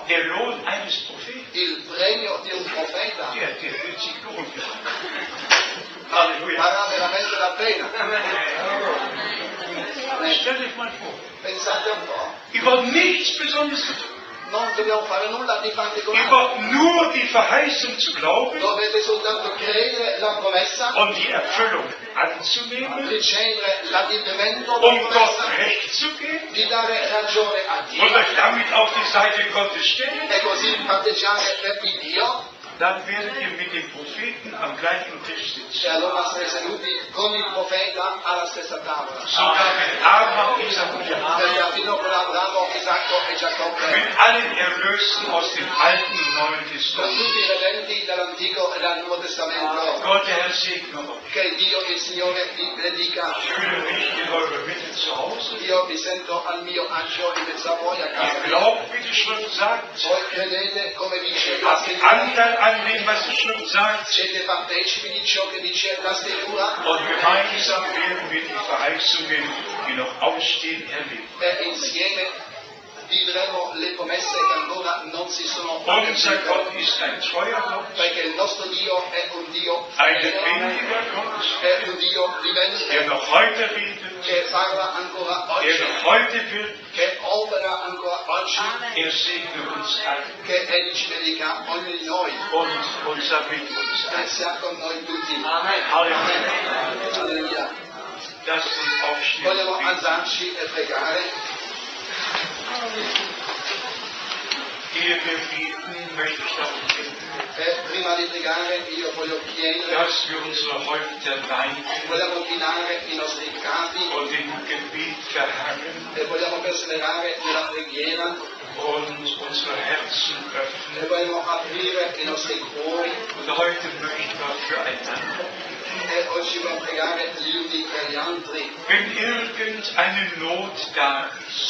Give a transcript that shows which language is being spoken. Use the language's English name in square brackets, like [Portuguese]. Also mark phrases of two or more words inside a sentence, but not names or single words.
[German] Der Lohn eines Propheten, [Italian] Il premio di un profeta [German] der wird sich lohnen. Halleluja. [Italian] varrà veramente la pena. [German] Stell dich mal vor, [Italian] Pensate un po', [German] ihr wollt nichts Besonderes zu tun. [Italian] non dobbiamo fare nulla di [German] Ihr [Italian] particolare. [German] wollt nur die Verheißung zu glauben [Italian] Dovete soltanto credere la promessa, [German] und die Erfüllung anzunehmen, [Italian] ricevere l'adempimento della [German] um Gott [Italian] promessa, [German] Recht zu geben [Italian] di dare ragione a [German] und [Italian] Dio [German] euch damit auf die Seite Gottes stellen. [Italian] e così patteggiare per il Dio. [German] Dann werdet ihr mit dem Propheten am gleichen Tisch sitzen. [Italian] E allora sarete seduti con il profeta alla stessa tavola. [German] Sogar mit Abraham, Isaac und Jakob. [Italian] Fino con Abramo, Isacco e Giacobbe. [German] Mit allen Erlösten aus dem Alten und Neuen [Italian] Con [German] Testament. [Italian] tutti i redenti dall'Antico e dal Nuovo Testamento. [German] Gott, der Herr, segne euch. [Italian] Che Dio il Signore vi benedica. [German] Ich fühle mich in eurer Mitte zu Hause. [Italian] Io mi sento al mio agio in mezzo a voi a [German] Ihr [Italian] casa mia. [German] glaubt, wie die Schrift sagt. [Italian] Voi credete come dice la [German] Habt [Italian] scrittura. [German] Anteil an dem, was die Schrift sagt. [Italian] Siete partecipi di ciò che dice la scrittura. [German] Und gemeinsam werden wir die Verheißungen, die noch ausstehen, erleben. [Italian] E insieme vivremo le promesse che ancora non si sono [German] Unser [Italian] adempiute. [German] Gott ist ein treuer Gott, [Italian] Perché il nostro Dio è un Dio [German] ein [Italian] fedele, [German] lebendiger Gott, [Italian] è un Dio [German] der [Italian] vivente, [German] noch heute redet, [Italian] che parla ancora [German] der [Italian] oggi, [German] noch heute wirkt. [Italian] che opera ancora oggi, [German] Er segne uns alle [Italian] che Egli ci dedica ognuno di noi [German] und unser mit uns [Italian] e [German] allen. [Italian] sia con noi tutti. [German] Halleluja. [Italian] Alleluia. [German] Lasst uns aufstehen. [Italian] Vogliamo [German] und beten. [Italian] alzarci e pregare. [German] Ehe wir beten, möchte ich darum bitten, [Italian] E prima di pregare io voglio chiedere, [German] dass wir unsere Häupter neigen [Italian] vogliamo chinare i nostri capi [German] und im Gebet verharren [Italian] e vogliamo perseverare nella preghiera [German] und unsere Herzen [Italian] e [German] öffnen. [Italian] vogliamo aprire i nostri cuori [German] Und heute möchten wir füreinander. [Italian] e oggi vogliamo pregare gli uni per gli altri. [German] Wenn irgendeine Not da ist,